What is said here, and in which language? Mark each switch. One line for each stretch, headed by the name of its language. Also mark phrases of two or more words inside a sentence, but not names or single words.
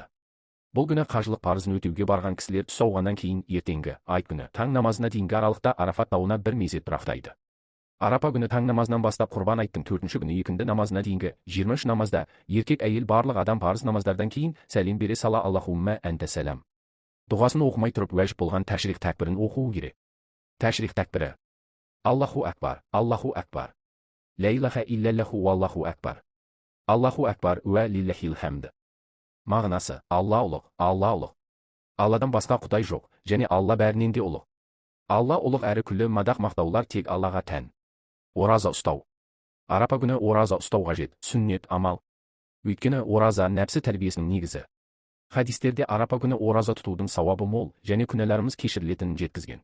Kazakh: Бұл күні қажылық парызын өтеуге барған кісілер түс ауғаннан кейін ертеңгі, айт күні, таң намазына дейінгі аралықта Арафат тауына бір мезет тұрақтайды. Арапа күні таң намазынан бастап құрбан айттың 4-ші күні екінді намазына дейінгі 23 намазда еркек әйел барлық адам парыз намаздардан кейін сәлем бере сала
Arabic: اللهم أنت السلام
Kazakh: дұғасын оқымай тұрып уәжіп болған тәшрих тәкбірін оқуы керек. Тәшрих тәкбірі:
Arabic: الله أكبر الله أكبر لا إله إلا الله والله أكبر الله أكبر ولله الحمد.
Kazakh: Мағынасы: Алла ұлық, Алла ұлық. Алладан басқа құдай жоқ, және Алла бәрінен де ұлық. Алла ұлық әрі күллі мадақ мақтаулар тек Аллаға тән. Ораза ұстау. Арапа күні ораза ұстау қажет, сүннет амал. Өйткені ораза нәпсі тәрбиесінің негізі. Хадистерде Арапа күні ораза тұтудың сауабы мол, және күнәларымыз кешірілетінін жеткізген.